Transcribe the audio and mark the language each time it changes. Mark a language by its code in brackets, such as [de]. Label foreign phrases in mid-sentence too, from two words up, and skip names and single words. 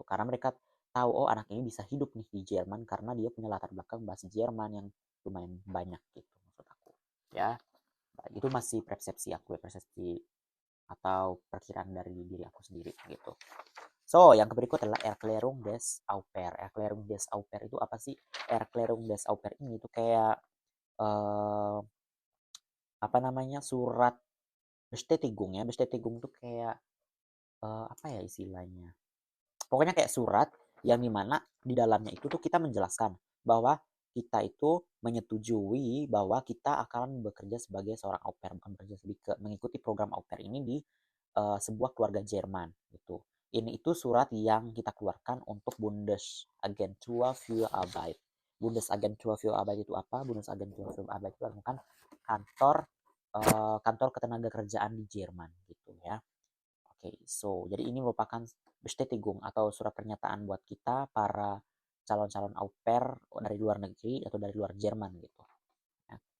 [id] Karena mereka tahu oh anak ini bisa hidup nih di Jerman karena dia punya latar belakang bahasa Jerman yang lumayan banyak gitu maksud aku. Ya, itu masih persepsi aku ya, persepsi atau perkiraan dari diri aku sendiri gitu. So, yang berikut adalah [de] Erklärung des Au pair. Erklärung des Au pair [id] itu apa sih? [de] Erklärung des Au pair [id] ini tuh kayak eh, apa namanya surat Bestätigung ya. Bestätigung tuh kayak apa ya istilahnya? Pokoknya kayak surat yang dimana di dalamnya itu tuh kita menjelaskan bahwa kita itu menyetujui bahwa kita akan bekerja sebagai seorang au pair, bukan bekerja mengikuti program au pair ini di sebuah keluarga Jerman gitu. Ini itu surat yang kita keluarkan untuk Bundesagentur für Arbeit. Bundesagentur für Arbeit itu apa? Bundesagentur für Arbeit itu merupakan kantor kantor ketenagakerjaan di Jerman gitu ya. Oke, so jadi ini merupakan Bestätigung atau surat pernyataan buat kita para calon-calon au pair dari luar negeri atau dari luar Jerman gitu.